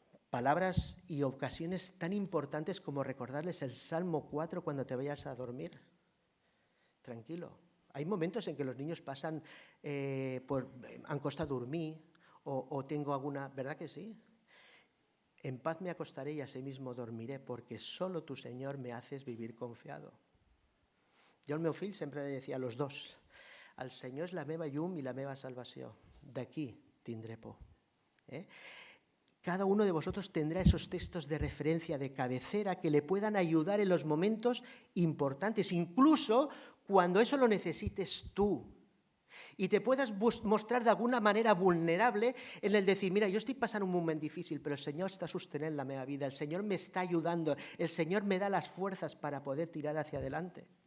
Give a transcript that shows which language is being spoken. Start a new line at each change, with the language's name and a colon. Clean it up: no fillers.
Spanish: Palabras y ocasiones tan importantes como recordarles el Salmo 4 cuando te vayas a dormir. Tranquilo. Hay momentos en que los niños pasan, han costado dormir o tengo alguna... ¿Verdad que sí? En paz me acostaré y asimismo dormiré, porque solo tu Señor me haces vivir confiado.
Catalan: Jo al meu fill sempre li
Spanish: decía a los dos,
Catalan: el Senyor és la meva llum i la meva salvació, d'aquí tindré por.
Spanish: Cada uno de vosotros tendrá esos textos de referencia, de cabecera, que le puedan ayudar en los momentos importantes, incluso cuando eso lo necesites tú. Y te puedas mostrar de alguna manera vulnerable en el decir, mira, yo estoy pasando un momento difícil, pero el Señor está sosteniendo
Catalan: la meva vida,
Spanish: el Señor me está ayudando, el Señor me da las fuerzas para poder tirar hacia adelante.